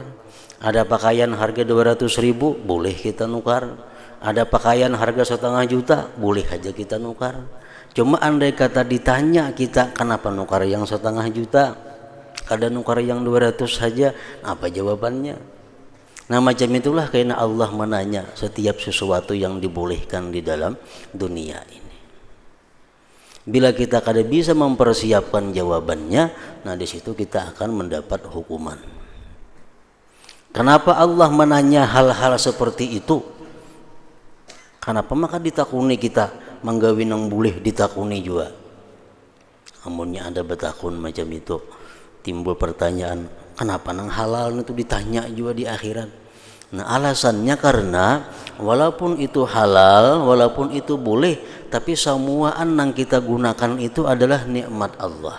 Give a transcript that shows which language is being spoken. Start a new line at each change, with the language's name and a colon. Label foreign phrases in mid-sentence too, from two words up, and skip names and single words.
Indonesian: Ada pakaian harga 200 ribu, boleh kita nukar. Ada pakaian harga 1,5 juta, boleh aja kita nukar. Cuma andai kata ditanya kita, kenapa nukar yang 1,5 juta? Kada nukar yang 200 saja, apa jawabannya? Nah, macam itulah karena Allah menanya setiap sesuatu yang dibolehkan di dalam dunia ini. Bila kita kada bisa mempersiapkan jawabannya, nah di situ kita akan mendapat hukuman. Kenapa Allah menanya hal-hal seperti itu?
Banjar: Kenapa maka ditakuni kita menggawi nang boleh ditakuni juga? Amunnya ada betakun macam itu, timbul pertanyaan, kenapa nang halal itu ditanya juga di akhirat?
Indonesian: Nah, alasannya karena walaupun itu halal, walaupun itu boleh, tapi semuaan yang kita gunakan itu adalah nikmat Allah.